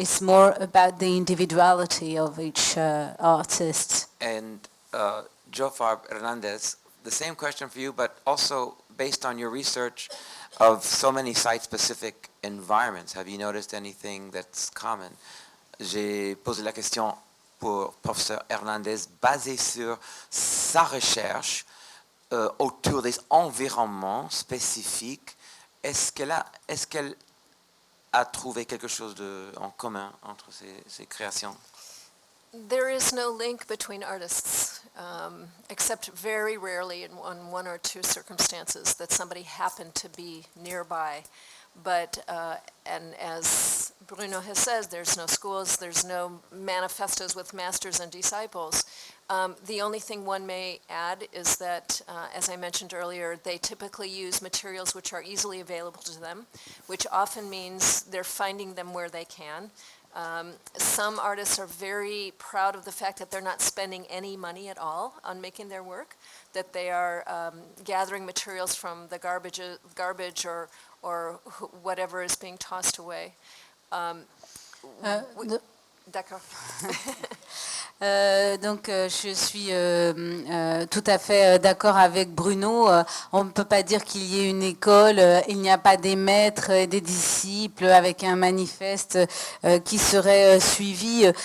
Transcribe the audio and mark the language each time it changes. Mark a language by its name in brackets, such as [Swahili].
[English] It's more about the individuality of each artist. And Jofar Hernandez, the same question for you, but also based on your research of so many site-specific environments, have you noticed anything that's common? [French] J'ai posé la question pour professeur Hernandez basée sur sa recherche autour des environnements spécifiques. Est-ce qu'elle a trouvé quelque chose en commun entre ces créations? [English] There is no link between artists, except very rarely in one or two circumstances that somebody happened to be nearby. But, and as Bruno has said, there's no schools, there's no manifestos with masters and disciples. The only thing one may add is that, as I mentioned earlier, they typically use materials which are easily available to them, which often means they're finding them where they can. Some artists are very proud of the fact that they're not spending any money at all on making their work, that they are gathering materials from the garbage or whatever is being tossed away. [French] D'accord. Je suis tout à fait d'accord avec Bruno. On ne peut pas dire qu'il y ait une école, il n'y a pas des maîtres et des disciples avec un manifeste qui serait suivi.